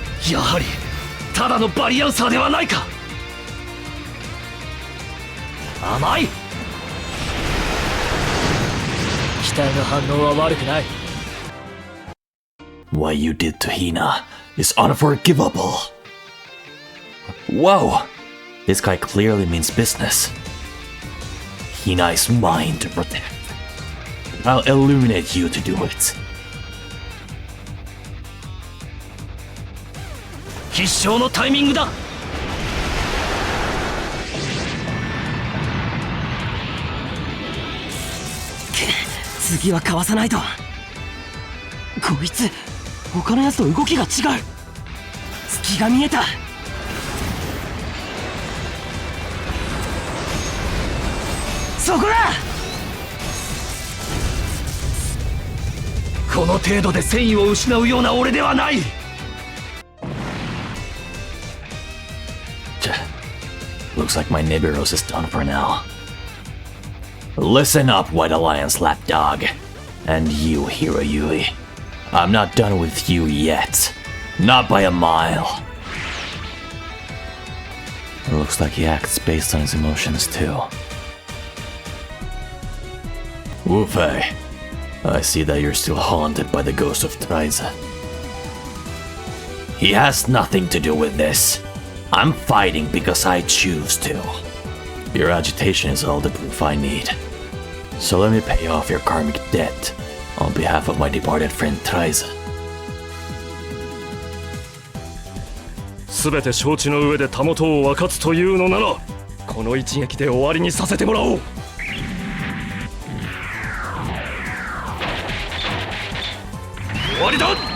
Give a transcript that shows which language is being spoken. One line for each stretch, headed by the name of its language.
Japanese: やはりただのバリアンサーではないか。甘い。機体の反応は悪くない。
English: What you did to Hina is unforgivable. Whoa! This guy clearly means business. Hina is mine to protect. I'll illuminate you to do it.
Japanese: 必勝のタイミングだ。次はかわさないと。こいつ他のやつと動きが違う。隙が見えた。そこだ。この程度で戦意を失うような俺ではない。
English: Looks like my Nibiros is done for now. Listen up, White Alliance lapdog. And you, Hiro Yui. I'm not done with you yet. Not by a mile. It looks like he acts based on his emotions too. Wufei, I see that you're still haunted by the ghost of Traiza. He has nothing to do with this. I'm fighting because I choose to. Your agitation is all the proof I need. So let me pay off your karmic debt on behalf of my departed friend Traiza.
Japanese: 全て承知の上でたもとを分かつというのなら、この一撃で終わりにさせてもらおう。終わりだ。